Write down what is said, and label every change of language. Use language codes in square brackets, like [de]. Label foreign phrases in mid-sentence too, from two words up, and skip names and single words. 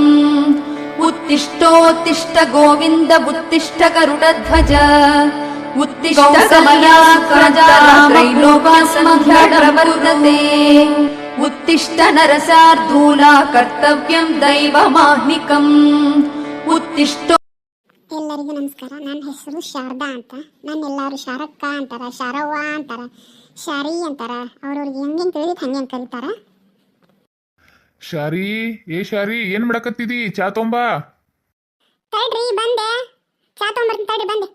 [sa] उत्तिष्ठोत्तिष्ठ गोविन्द उत्तिष्ठ गरुडध्वज। उत्तिष्ठ कमला सुप्रजा रामपूर्वा सन्ध्या प्रवर्तते। उत्तिष्ठ नरसार्धूला कर्तव्यं दैवमाह्निकम्। उत्तिष्ठ [kn] ಎಲ್ಲರಿಗೂ ನಮಸ್ಕಾರ. ನನ್ನ ಹೆಸರು ಶಾರದಾ ಅಂತ. ಎಲ್ಲರೂ ಶಾರಕ್ಕ ಅಂತಾರ, ಶಾರವ್ವ ಅಂತಾರ, ಶಾರಿ ಅಂತಾರ. ಅವ್ರವ್ರಿಗೆ ಹೆಂಗೆ ತಿಳಿದಿತ್ತು ಹಂಗೆ ಕರೀತಾರ. ಶಾರಿ, ಶಾರಿ ಏನ್ ಮಾಡಕತ್ತಿದಿ? ಚಾ ತೊಂಬಾ. ತಡ್ರಿ ಬಂದೆ, ಚಾ ತೊಗೊಂಬರ್ತೀನಿ ತಡ್ರಿ ಬಂದೆ.